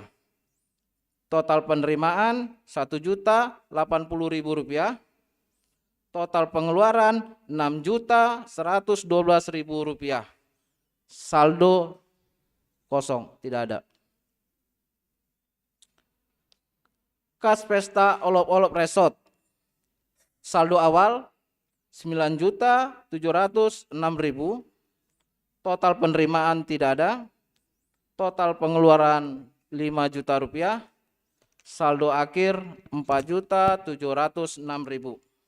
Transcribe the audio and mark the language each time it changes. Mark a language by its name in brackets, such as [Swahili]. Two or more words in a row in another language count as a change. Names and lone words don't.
[Indonesian] Total penerimaan 1.080.000 rupiah. Total pengeluaran 6.112.000 rupiah. Saldo kosong, tidak ada. Kas pesta olop-olop resort. Saldo awal 9.706.000. Total penerimaan tidak ada. Total pengeluaran 5 juta rupiah. Saldo akhir 4.706.000.